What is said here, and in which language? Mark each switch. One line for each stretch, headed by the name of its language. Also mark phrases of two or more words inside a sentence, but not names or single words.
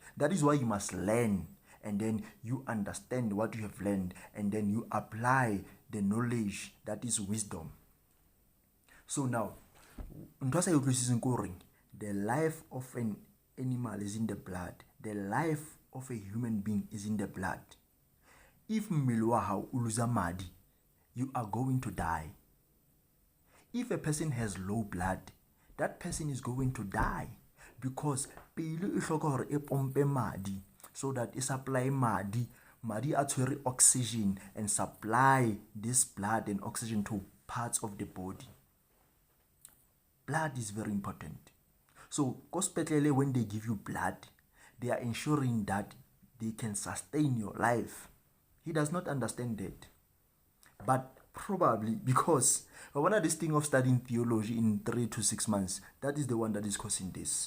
English: That is why you must learn, and then you understand what you have learned, and then you apply the knowledge that is wisdom. So now, the life of an animal is in the blood. The life of a human being is in the blood.
Southern Sotho: If mmele uluza madi,
English: you are going to die. If a person has low blood, that person is going to die, because
Southern Sotho: pele e hloka hore e pompe madi
English: so that
Southern Sotho: e supply madi a tshwere
English: oxygen and supply this blood and oxygen to parts of the body. Blood is very important. So hospital, when they give you blood, they are ensuring that they can sustain your life. He does not understand that. But probably because one of this thing of studying theology in 3 to 6 months, that is the one that is causing this.